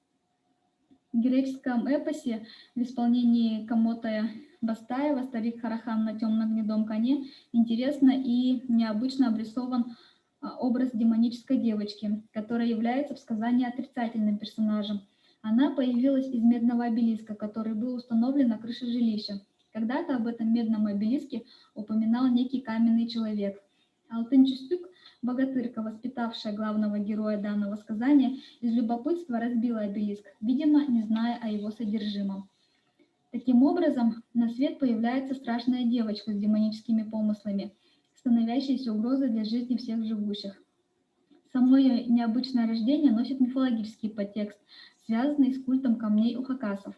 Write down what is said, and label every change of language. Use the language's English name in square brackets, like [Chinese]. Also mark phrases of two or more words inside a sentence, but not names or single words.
[Russian] В героическом эпосе в исполнении Комота Бастаева «Старик Харахан на темном гнедом коне» интересно и необычно обрисован образ демонической девочки, которая является в сказании отрицательным персонажем. Она появилась из медного обелиска, который был установлен на крыше жилища. Когда-то об этом медном обелиске упоминал некий каменный человек. Алтын Чустюк, богатырка, воспитавшая главного героя данного сказания, из любопытства разбила обелиск, видимо, не зная о его содержимом. Таким образом, на свет появляется страшная девочка с демоническими помыслами, становящаяся угрозой для жизни всех живущих. Само ее необычное рождение носит мифологический подтекст, связанный с культом камней у хакасов.